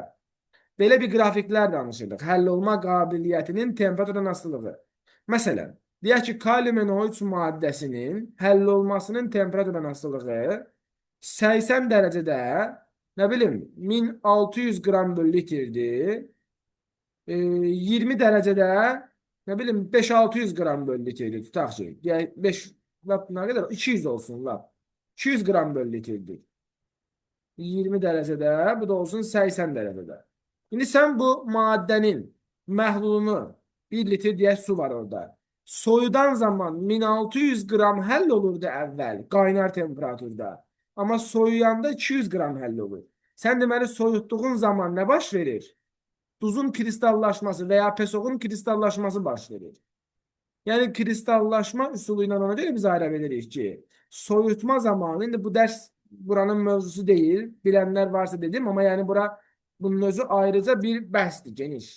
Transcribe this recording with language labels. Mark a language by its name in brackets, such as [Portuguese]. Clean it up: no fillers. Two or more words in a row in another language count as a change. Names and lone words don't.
[Azerbaijani] Belə bir qrafiklər danışırdıq. Həll olma qabiliyyətinin temperaturdan asılılığı. Məsələn, deyək ki, kaliuminoid maddəsinin həll olmasının temperaturdan asılılığı 80 dərəcədə, nə bilim, 1600 qram bölü litrdir. 20 dərəcədə, [Turkish] ne bileyim [Azerbaijani] 5-600 gram bölü litrdir tutaq ki. Yəni 5 [Turkish] ne kadar? [Azerbaijani] 200 olsun la. 200 gram bölü litrdir. [Turkish] 20 derecede, bu da olsun 80 derecede. Şimdi sen bu maddenin məhlulunu 1 litre diye su var orada. [Azerbaijani] Soyudan zaman 1600 gram həll olurdu əvvəl qaynar temperaturda. Amma soyuyanda 200 gram həll olur. Sən deməli soyutduğun zaman nə baş verir? Duzun kristallaşması veya pesoğun kristallaşması baş verir. Yəni kristallaşma üsulu ilə ona görə biz ayıra bilirik ki, soyutma zamanı, indi bu dərs buranın mövzusu deyil, bilənlər varsa dedim, amma yəni bunun özü ayrıca bir bəhsdir, geniş.